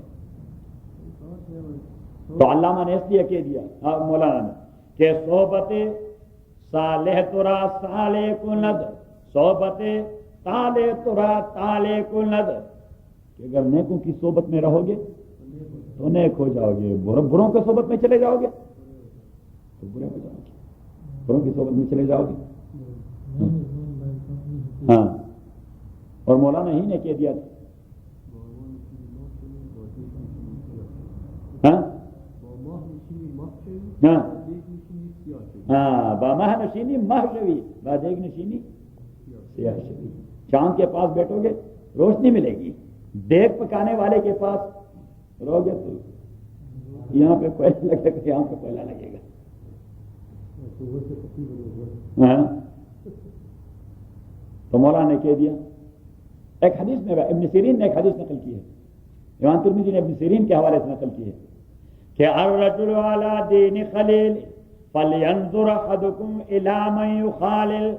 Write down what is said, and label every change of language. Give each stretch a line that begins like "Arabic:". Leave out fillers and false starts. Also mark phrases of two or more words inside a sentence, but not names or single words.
Urdu: تو علامہ نے اس لیے کہہ دیا مولانا نے کہ
Persian: صحبت صالح ترا صالح کو ند، صحبت تالے ترا تالے کو ند،
Urdu: کہ اگر نیکوں کی صحبت میں رہو گے تو نیک ہو جاؤ گے، بروں کی صحبت میں چلے جاؤ گے تو برے ہو جاؤ گے، بروں کی صحبت میں چلے جاؤ گے۔ ہاں، اور مولانا ہی نے کہہ دیا تھا، ہاں ہاں ہاں،
Persian: بامہ نشینی مہ شوی، بادیگ نشینی سیاہ شوی۔
Urdu: چاند کے پاس بیٹھو گے روشنی ملے گی، دیگ پکانے والے کے پاس رہو گے تو یہاں پہ کوئلہ لگے گا، یہاں پہ کوئلہ لگے گا۔ ہاں، تو مولانا نے کہہ دیا، ایک حدیث میں ابن سیرین نے ایک حدیث نقل کی ہے، امام ترمذی نے ابن سیرین کے حوالے سے نقل کی ہے کہ
Arabic: الرجل علی دین خلیل فلینظر احدکم الی من یخالل۔